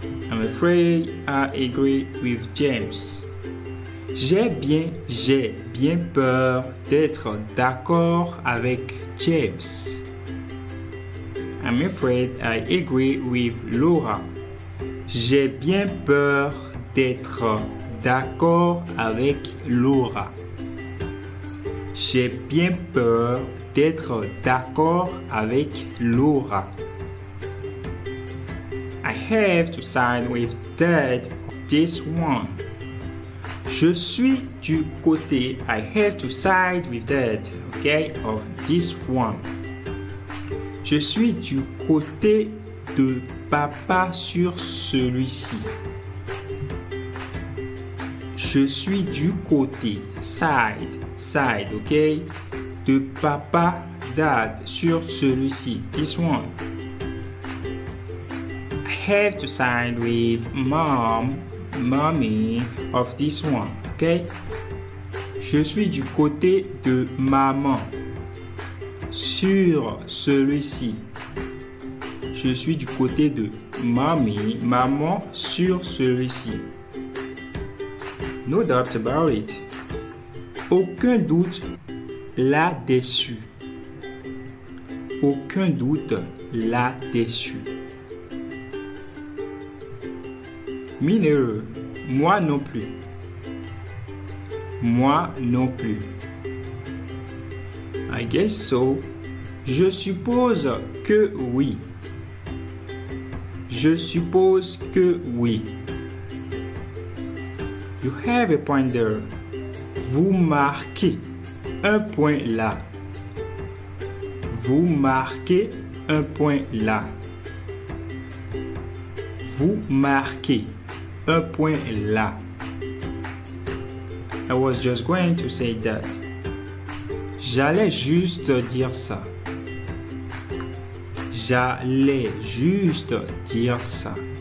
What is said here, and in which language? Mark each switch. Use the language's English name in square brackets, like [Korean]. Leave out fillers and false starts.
[English] I'm afraid I agree with James. [French] J'ai bien peur d'être d'accord avec James. [English] I'm afraid I agree with Laura. [French] J'ai bien peur d'être d'accord avec Laura. J'ai bien peur d'être d'accord avec Laura. [English] I have to side with Dad on this one. [French] Je suis du côté. [English] I have to side with Dad, okay, of this one. [French] Je suis du côté de papa sur celui-ci. Je suis du côté, side, okay, de papa, dad, sur celui-ci, [English] this one. I have to side with mom, mommy of this one, okay? [French] Je suis du côté de maman sur celui-ci. Je suis du côté de mommy, maman sur celui-ci. [English] No doubt about it. [French] Aucun doute là-dessus. Aucun doute là-dessus. Mineur, moi non plus. Moi non plus. [English] I guess so. [French] Je suppose que oui. Je suppose que oui. [English] You have a point there. [French] Vous marquez un point là. Vous marquez un point là. Vous marquez un point là. [English] I was just going to say that. [French] J'allais juste dire ça. J'allais juste dire ça.